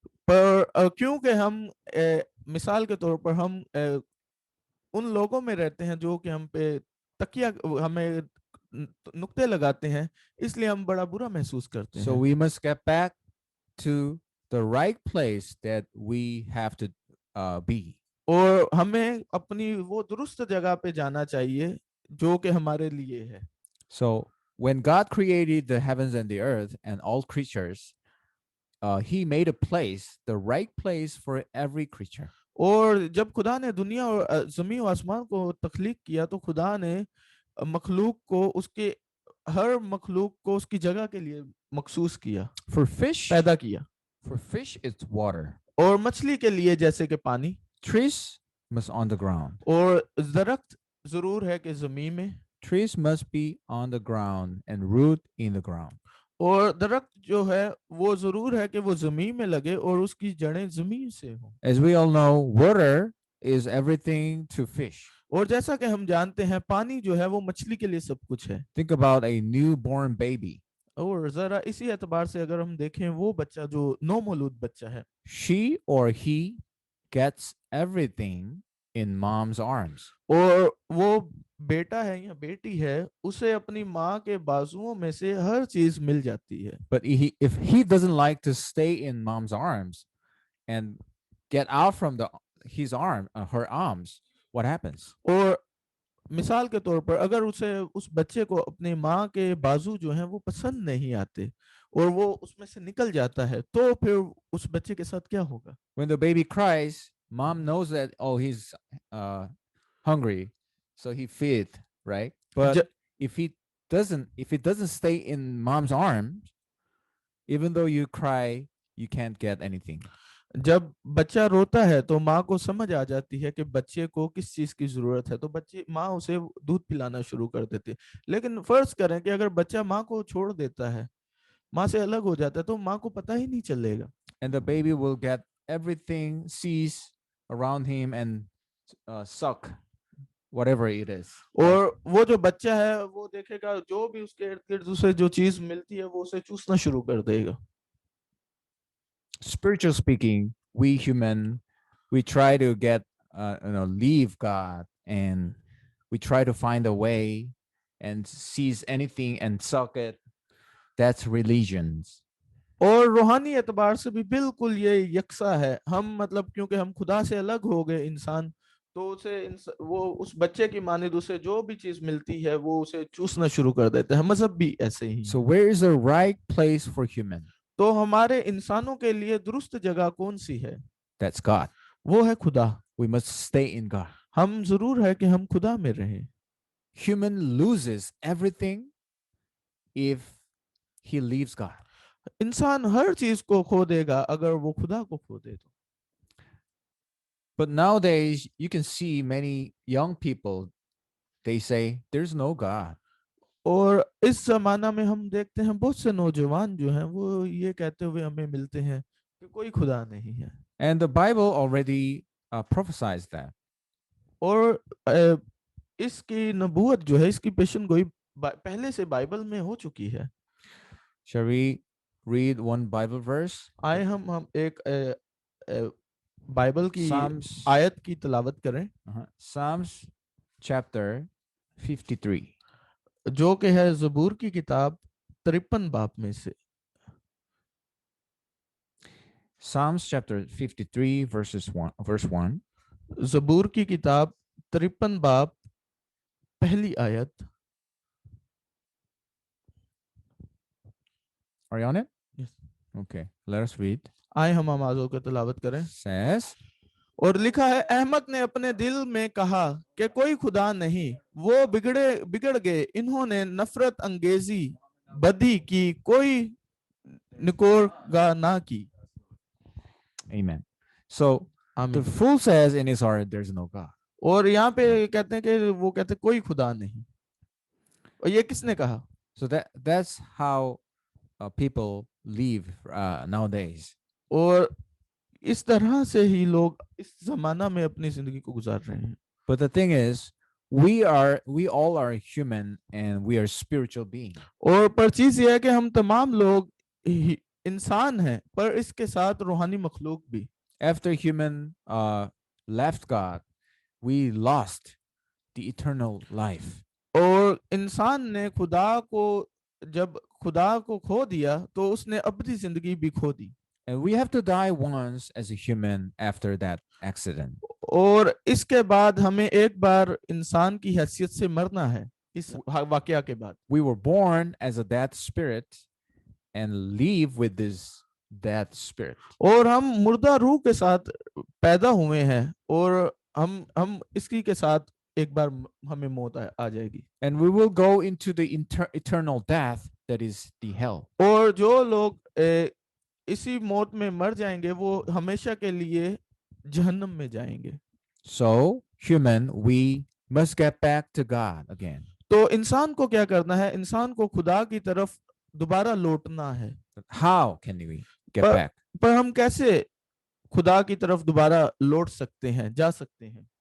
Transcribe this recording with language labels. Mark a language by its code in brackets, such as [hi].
[hi] पर क्योंकि हम मिसाल के तौर पर हम उन लोगों में रहते हैं जो कि हम पे तकिया हमें नुक्ते लगाते हैं, इसलिए हम बड़ा बुरा महसूस करते [en] So [hi] हैं। [en] we must get back to the right place that we have to be. [hi] और हमें अपनी वो दुरुस्त जगह पे जाना चाहिए जो कि हमारे लिए है। [en] So when God created the heavens and the earth and all creatures, he made a place, the right place for every creature. [hi] और जब खुदा ने दुनिया और ज़मीन और आसमान को तख्लीक किया तो खुदा ने मखलूक को उसके हर मखलूक को उसकी जगह के लिए मखसूस किया, [en] For fish, [hi] पैदा किया। [en] for fish it's water. [hi] और मछली के लिए जैसे कि पानी, [en] Trees must on the ground. [hi] और दरख्त जरूर है कि जमीन में, [en] Trees must be on the ground and root in the ground. [hi] और दरख्त जो है वो जरूर है कि वो जमीन में लगे और उसकी जड़ें जमीन से हो। [en] As we all know, water is everything to fish. [hi] और जैसा कि हम जानते हैं पानी जो है वो मछली के लिए सब कुछ है। [en] Think about a newborn baby. [hi] और जरा इसी एतबार से अगर हम देखें वो बच्चा जो नौमौलूद बच्चा है, [en] She or he gets everything in mom's arms. [hi] और वो बेटा है या बेटी है, उसे अपनी माँ के बाजुओं में से हर चीज मिल जाती है। [en] But if he doesn't like to stay in mom's arms and get out from her arms, what happens? [hi] और मिसाल के तौर पर अगर उस बच्चे को अपनी माँ के बाजू जो हैं वो पसंद नहीं आते और वो उसमें से निकल जाता है, तो फिर उस बच्चे के साथ क्या होगा? [en] When the baby cries, mom knows that, oh, he's hungry, so he feed, right? But if it doesn't stay in mom's arms, even though you cry, you can't get anything. [hi] जब बच्चा रोता है तो माँ को समझ आ जाती है कि बच्चे को किस चीज की जरूरत है, तो माँ उसे दूध पिलाना शुरू कर देती है। लेकिन फर्ज करें कि अगर बच्चा माँ को छोड़ देता है, माँ से अलग हो जाता है, तो माँ को पता ही नहीं चलेगा। [en] And the baby will get everything, sees around him and suck whatever it is. [hi] और वो जो बच्चा है वो देखेगा जो भी उसके इर्द गिर्द उसे जो चीज मिलती है वो उसे चूसना शुरू कर देगा। [en] Spiritual speaking, we human, we try to leave God, and we try to find a way and seize anything and suck it. That's religions. [hi] और रूहानी एतबार से भी बिल्कुल ये यकसा है। हम मतलब क्योंकि हम खुदा से अलग हो गए इंसान, तो वो उस बच्चे की मानिद उसे जो भी चीज मिलती है वो उसे चूसना शुरू कर देते हैं। मजहब भी ऐसे ही। [en] So where is the right place for human? [hi] तो हमारे इंसानों के लिए दुरुस्त जगह कौन सी है? [en] That's God. [hi] वो है खुदा। [en] We must stay in God. [hi] हम जरूर है कि हम खुदा में रहें। [en] Human loses everything if he leaves God. [hi] इंसान हर चीज को खो देगा अगर वो खुदा को खो दे तो। [en] But nowadays you can see many young people, they say there's no God. [hi] और इस जमाना में हम देखते हैं बहुत से नौजवान जो हैं वो ये कहते हुए हमें मिलते हैं कि कोई खुदा नहीं है। [en] And the Bible already prophesies that. [hi] और इसकी नबूवत जो है, इसकी पेशनगोई पहले से बाइबल में हो चुकी है। [en] Shall we read one Bible verse? [hi] आए हम एक बाइबल की आयत की तिलावत करें। [en] Psalms chapter 53. [hi] जो कि है ज़बूर की किताब 53 बाब में से। [en] Psalms chapter 53 verse 1. [hi] ज़बूर की किताब 53 बाब पहली आयत। [en] Are you on it? Yes. Okay, let us read. [hi] आए हम आवाज़ों की तिलावत करें। [en] Says, [hi] और लिखा है, अहमक ने अपने दिल में कहा कि कोई खुदा नहीं, वो बिगड़ गए, इन्होंने नफरत अंगेजी बदी की, कोई निकोरगा ना की। [en] Amen. So the fool says in his heart, there's no God. [hi] और यहाँ पे कहते हैं कि वो कहते हैं कोई खुदा नहीं। और ये किसने कहा? [en] So that's how people live nowadays. [hi] और इस तरह से ही लोग इस जमाना में अपनी जिंदगी को गुजार रहे हैं। [en] But the thing is, we all are human and we are spiritual beings. [hi] और पर चीज ये है कि हम तमाम लोग इंसान हैं, पर इसके साथ रूहानी मखलूक भी। [en] After human left God, we lost the eternal life. [hi] और इंसान ने जब खुदा को खो दिया तो उसने अपनी जिंदगी भी खो दी। [en] And we have to die once as a human after that accident. [hi] और इसके बाद हमें एक बार इंसान की हैसियत से मरना है। इस वाकया के बाद [en] we were born as a dead spirit and live with this dead spirit. [hi] और हम मुर्दा रूह के साथ पैदा हुए हैं और हम इसकी के साथ एक बार हमें मौत आ जाएगी। [en] And we will go into the eternal death, that is the hell. [hi] और जो लोग इसी मौत में मर जाएंगे वो हमेशा के लिए जहन्नम में जाएंगे। [en] So, human, we must get back to God again. [hi] तो इंसान को क्या करना है? इंसान को खुदा की तरफ दोबारा लौटना है। [en] How can we get [hi] पर, [en] back? [hi] पर हम कैसे खुदा की तरफ दोबारा लौट सकते हैं, जा सकते हैं?